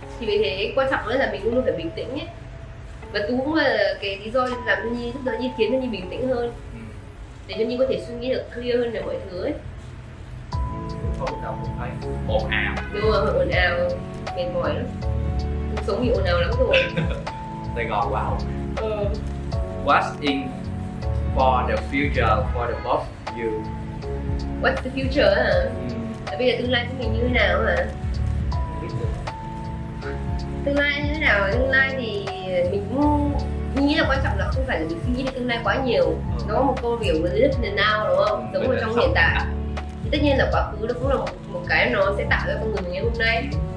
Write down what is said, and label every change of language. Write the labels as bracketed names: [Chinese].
[Vietnamese] Thì vì thế quan trọng là mình luôn luôn phải bình tĩnh ấy. Và Tú cũng là cái lý do làm cho Nhi giúp đỡ Nhi, khiến cho Nhi bình tĩnh hơn, để cho Nhi có thể suy nghĩ được clear hơn về mọi thứ ấy. Không đâu cũng phải ồn ào. Đúng rồi, ồn ào, mệt mỏi lắm. Cuộc sống bị ồn ào lắm rồi. Sài Gòn quá ồn ào. [English] What's in for the future for the both of you? What's the future hả? [Vietnamese] Bây giờ tương lai của mình như thế nào hả? Tương lai như thế nào? Tương lai thì mình nghĩ là quan trọng là không phải là mình suy nghĩ về tương lai quá nhiều. Nó có một câu kiểu [English] live in the now [Vietnamese] đúng không? Sống ở trong hiện tại. Thì tất nhiên là quá khứ nó cũng là một cái nó sẽ tạo ra con người mình ngày hôm nay.